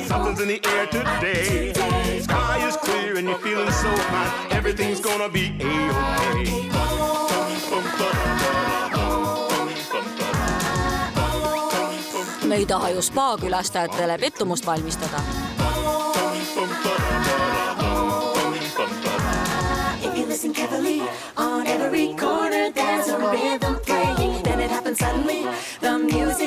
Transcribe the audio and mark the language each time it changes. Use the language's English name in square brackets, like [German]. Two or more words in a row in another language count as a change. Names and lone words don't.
[English] Something's in the air today. Sky is clear and you're feeling so high. Everything's gonna be A-okay. [Estonian] Me ei taha ju spa külastajatele pettumust valmistada. [English] If you listen carefully, on every corner there's a rhythm playing. Then it happens suddenly, the music.